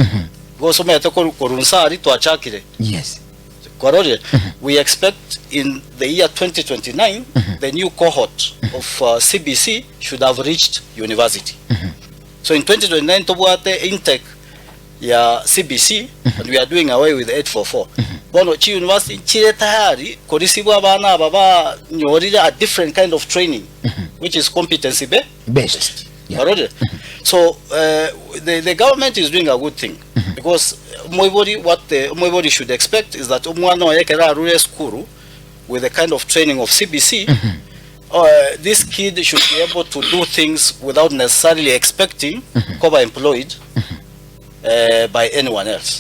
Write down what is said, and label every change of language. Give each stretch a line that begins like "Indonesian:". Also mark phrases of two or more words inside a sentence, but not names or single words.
English: Yes. We expect in the year 2029 the new cohort of CBC should have reached university. So in 2029
Gusii: tobuate intake ya CBC
English: and we are doing away with 844.
Gusii: Bono chi university chire tayari kodisibwa abana baba nyorira
English: a different kind of training which is competency based. Yeah. So the government is doing a good thing because what everybody should expect is that school with the kind of training of CBC, this kid should be able to do things without necessarily expecting to be employed by anyone else.